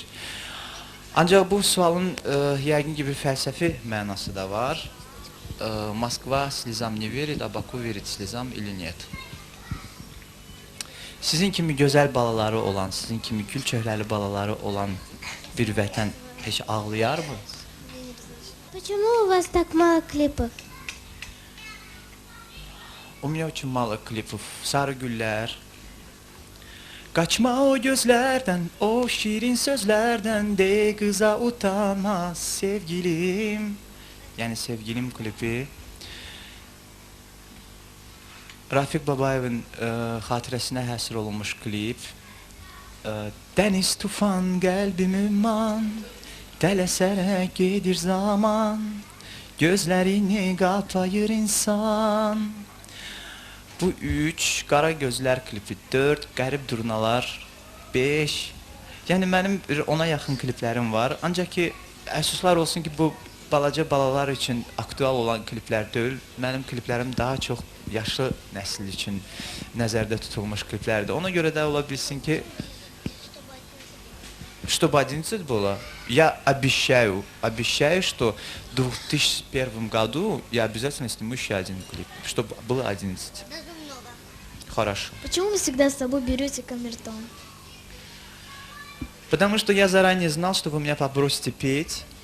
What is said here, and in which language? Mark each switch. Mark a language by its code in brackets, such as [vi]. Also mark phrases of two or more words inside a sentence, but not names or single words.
[az] Ancaq bu sualın yəqin ki, bir fəlsəfi mənası da var. [ru] Москва слезам не верит, а Баку верит слезам или нет. [az] Sizin kimi gözəl balaları olan, sizin kimi gül çöhrəli balaları olan bir vətən heç ağlayar mı? [ru] Почему у вас так мало клипов? У меня очень мало клипов. [az] Sarı güller. [tr] Kaçma o gözlerden, o şirin sözlerden, de kıza utanmaz sevgilim. [az] Yani sevgilim klibi. Rafiq Babayev'in xatirəsinə həsr olunmuş klip. Dəniz tufan qəlbim ümman, tələsərək gedir zaman, gözlərini qapayır insan. Bu 3, Qara Gözlər klipi 4, Qərib Durnalar 5. Yəni mənim ona yaxın kliplərim var. Ancaq ki, əfsuslar olsun ki, bu balaca balalar üçün aktual olan kliplər deyil. Mənim kliplərim daha çox yaşlı nəsil üçün nəzərdə tutulmuş kliplərdir. Ona görə də ola bilsin ki, [ru] чтобы 11 было, я обещаю, что в 2001 году я обязательно сниму еще один клип, чтобы было 11. Хорошо. Почему вы всегда с собой берете камертон? Потому что я заранее знал, что вы меня попросите петь.